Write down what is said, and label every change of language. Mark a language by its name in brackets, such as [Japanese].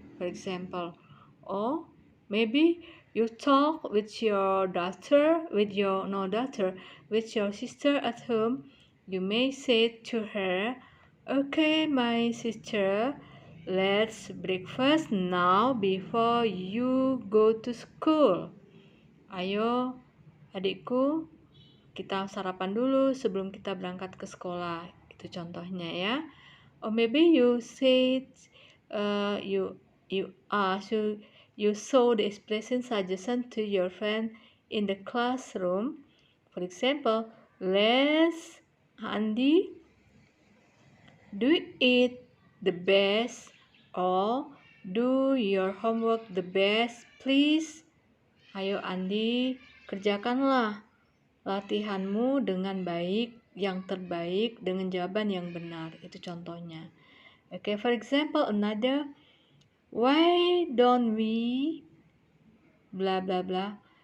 [English] For example, or maybe you talk with your with your sister at home. You may say to her, okay, my sister, let's breakfast now before you go to school. [Indonesian] Ayo, adikku, kita sarapan dulu sebelum kita berangkat ke sekolah. Itu contohnya ya. [English] Or maybe you said you saw the expression suggestion to your friend in the classroom. For example, let's Andi do it the best, or do your homework the best, please. [Indonesian] Ayo Andi, kerjakanlah latihanmu dengan baik, yang terbaik, dengan jawaban yang benar. Itu contohnya. [English] Okay, for example, another, why don't we bla bla bla.